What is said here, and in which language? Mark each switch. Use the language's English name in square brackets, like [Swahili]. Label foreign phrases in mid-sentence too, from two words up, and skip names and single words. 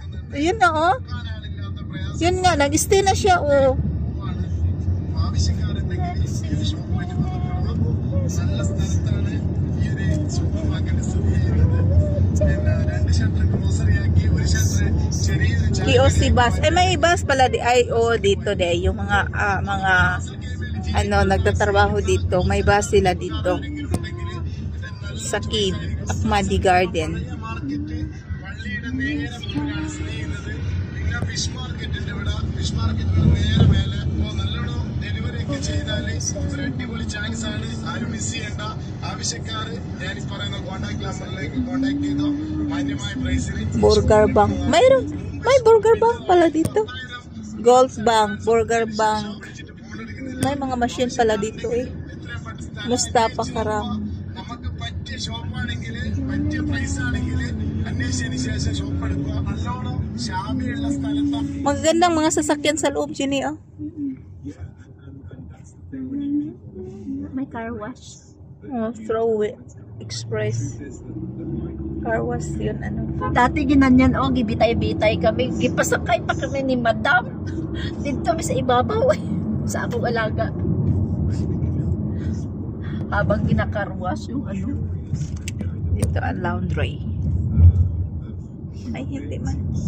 [Filipino] Yun nga Yun nga, nag-stay na siya POC bus. May bus pala dito yung mga nagtatrabaho dito. May bus sila dito. Sa Ahmadi Garden. [Malayalam] പിന്നെ [English] fish market's [Malayalam] ഇവിടെ [English] fish market [Malayalam] നേരെ മേലെ നല്ലോണം ഡെലിവറി ഒക്കെ ചെയ്താല് ഒരു അടിപൊളി ചാൻസ് ആണ്. ആരും മിസ് ചെയ്യണ്ട. ആവശ്യക്കാര് ഞാൻ ഈ പറയുന്ന [English] contact number [Malayalam] കോൺടാക്ട് ചെയ്തോ. മാന്യമായ പ്രൈസിന് [Filipino] Burger Bank. May Burger Bank pala dito. Golf Bank, Burger Bank. May mga machine pala dito eh. Mustafa Karam. [Malayalam] നമുക്ക് പറ്റിയ ഷോപ്പാണെങ്കിൽ പറ്റിയ പ്രൈസ് ആണെങ്കിൽ അന്വേഷിച്ചതിന് ശേഷം ഷോപ്പ് എടുക്കുക. നല്ലോണം ശാമിയുള്ള സ്ഥലത്ത് [Filipino] Magagandang mga sasakyan sa loob, Jenny, oh. May [English] car wash. [Filipino] Oh, Throwaway Express. [English] Car wash [Filipino] yun, ano. [Cebuano] Dati ginanyan, gibitay-bitay kami. Gipasakay pa kami ni Madam. [Filipino] Dito kami sa ibabaw eh. [Cebuano] Sa akong alaga. [Filipino] Habang ginakarwash yung ano. Dito ang laundry. Ay, hindi man.